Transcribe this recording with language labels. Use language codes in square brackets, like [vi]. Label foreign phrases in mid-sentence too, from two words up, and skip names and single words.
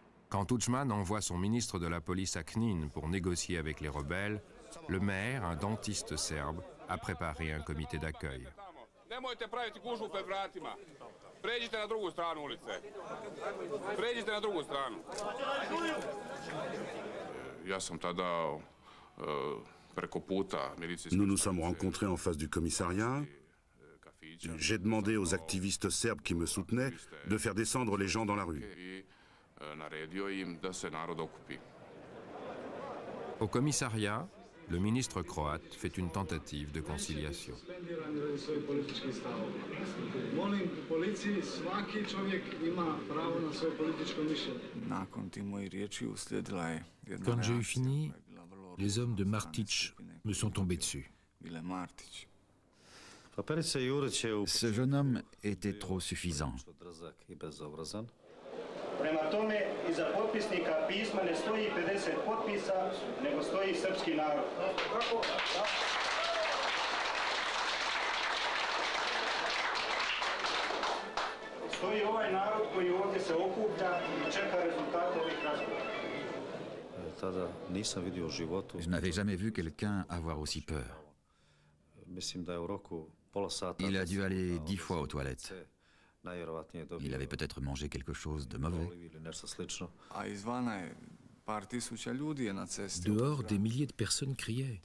[fr] Quand Tudjman envoie son ministre de la police à Knin pour négocier avec les rebelles, le maire, un dentiste serbe, a préparé un comité d'accueil. [sr] Nemojte praviti gužvu pred vratima. Pređite na drugu stranu ulice. Pređite na drugu stranu. Ja sam tada preko puta milicijskih... [fr] Nous nous sommes rencontrés en face du commissariat. J'ai demandé aux activistes serbes qui me soutenaient de faire descendre les gens dans la rue. [sr] Naredio im da se narod okupi. [fr] Au commissariat, le ministre croate fait une tentative de conciliation. Quand j'ai eu fini, les hommes de Martić me sont tombés dessus. Ce jeune homme était trop suffisant. [sr] Prema tome, iza potpisnika pisma ne stoji 50 potpisa, nego stoji srpski narod. Stoji ovaj narod koji ovdje se okuplja i čeka rezultate ovih razgovora. [fr] Je n'avais jamais vu quelqu'un avoir aussi peur. Il a dû aller 10 fois aux toilettes. Il avait peut-être mangé quelque chose de mauvais. Dehors, des milliers de personnes criaient.